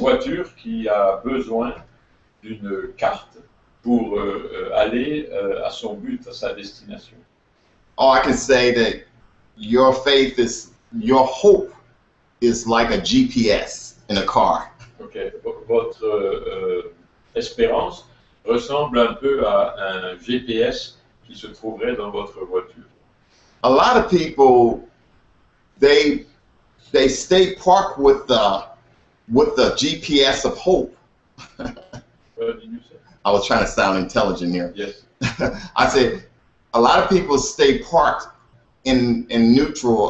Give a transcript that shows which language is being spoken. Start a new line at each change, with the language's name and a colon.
French: voiture qui a besoin d'une carte pour aller à son but, à sa destination.
English: Or I can say that your hope is like a GPS in a car. Okay.
French: Votre espérance ressemble un peu à un GPS qui se trouverait dans votre voiture.
English: A lot of people, they stay parked with the GPS of hope. What did you say? I was trying to sound intelligent here. Yes. I said a lot of people stay parked in neutral.